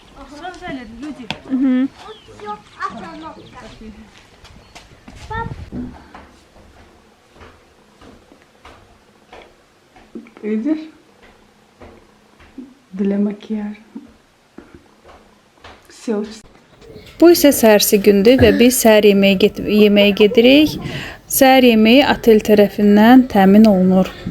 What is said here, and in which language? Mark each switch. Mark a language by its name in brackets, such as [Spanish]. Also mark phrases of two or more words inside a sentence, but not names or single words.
[Russian] Что взяли, люди? Угу. Все, остановка. Видишь? Для макияжа. Все. [Azerbaijani] Bu isə səhərsi gündür və biz səhər yeməyə gedirik. Səhər yeməyi otel tərəfindən təmin olunur.